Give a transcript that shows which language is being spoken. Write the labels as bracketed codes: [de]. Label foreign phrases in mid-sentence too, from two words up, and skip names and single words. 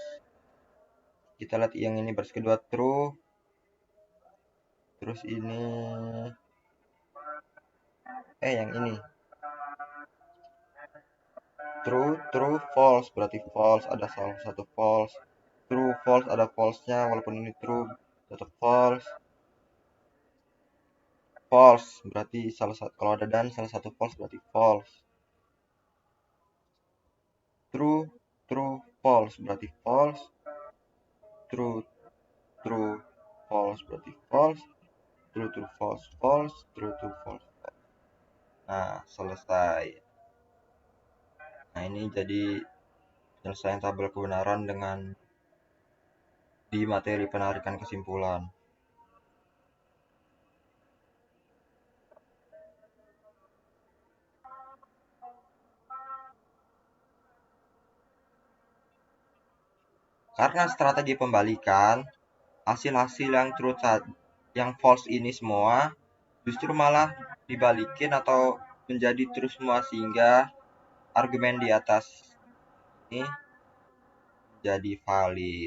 [id] Kita lihat yang ini baris kedua true, terus ini yang ini [en] true, true, false [id] berarti false, ada salah satu false. [en] True, false, [id] ada false-nya, walaupun ini true tetap false. False berarti salah satu, kalau ada dan salah satu false berarti false. [en] True, true, false berarti false. True, true, false berarti false. True, true, false, false. True, true, false. [id] Nah, selesai. Nah, ini jadi penyelesaian tabel kebenaran dengan di materi penarikan kesimpulan. Karena strategi pembalikan, hasil-hasil yang true yang false ini semua justru malah dibalikin atau menjadi true semua, sehingga argumen di atas ini jadi valid.